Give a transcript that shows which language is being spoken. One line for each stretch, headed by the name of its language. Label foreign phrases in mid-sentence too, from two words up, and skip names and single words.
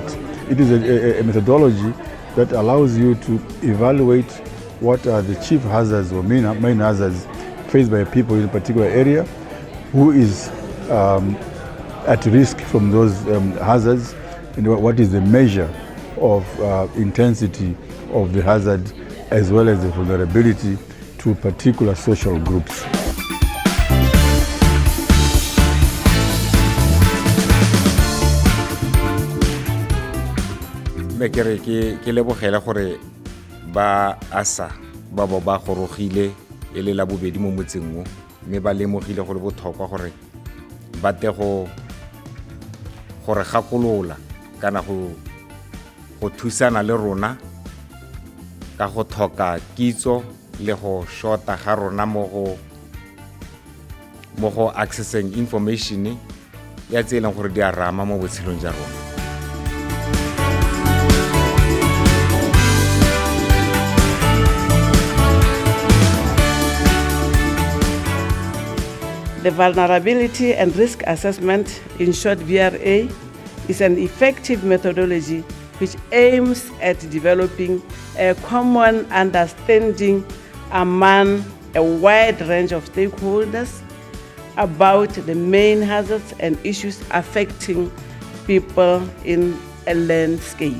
English: It is a methodology that allows you to evaluate what are the chief hazards or main hazards faced by people in a particular area, who is at risk from those hazards, and what is the measure of intensity of the hazard as well as the vulnerability to particular social groups.
Tswana: Ke lebogela gore ba ASSAR ba bo ba gorogile e le la bobedi mo motseng mo, mme ba lemogile go le botlhokwa gore ba te go gakolola kana go thusana le rona ka go tlhoka kitso le go shorta ga rona mo go
English: accessing information
Tswana: ya tse eleng gore di a rama mo botshelong jwa rona.
English: The Vulnerability and Risk Assessment, in short VRA, is an effective methodology which aims at developing a common understanding among a wide range of stakeholders about the main hazards and issues affecting people in a landscape.